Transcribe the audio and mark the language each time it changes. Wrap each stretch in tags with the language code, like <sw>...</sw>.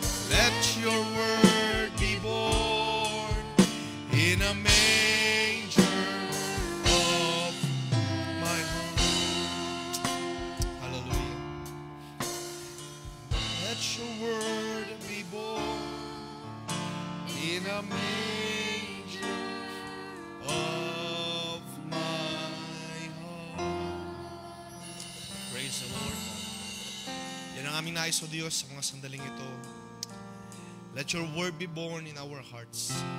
<en>Let your word be born in a manger of my heart. Hallelujah. Let your word be born in a manger of my heart. Praise the Lord.</en> <tl>Yan ang aming nais o Diyos sa mga sandaling ito.</tl> <en>Let your word be born in our hearts.</en>